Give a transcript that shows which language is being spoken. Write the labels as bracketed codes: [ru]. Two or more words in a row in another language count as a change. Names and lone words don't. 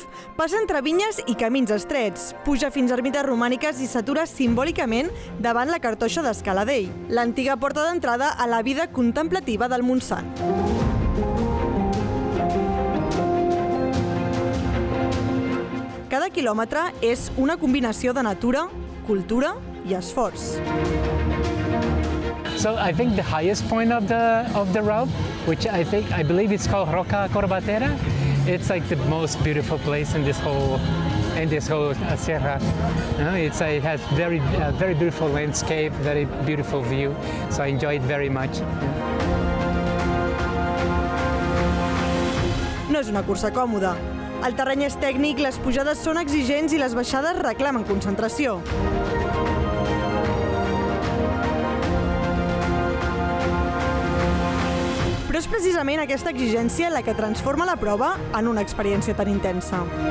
[ca] Passa entre vinyes i camins estrets, puja fins a ermites romàniques i s'atura simbòlicament davant la cartoixa d'Escaladell, l'antiga porta d'entrada a la vida contemplativa del Montsant. Cada quilòmetre és una combinació de natura, cultura i esforç. [en] So I think the highest point of the route, which I believe it's called Roca Corbatera, it's like the most beautiful place in this whole sierra. It has very beautiful landscape, very beautiful view. So I enjoy it very much. [ca] No és una cursa còmoda. El terreny és tècnic, les pujades són exigents i les baixades reclamen concentració. Però és precisament aquesta exigència la que transforma la prova en una experiència tan intensa.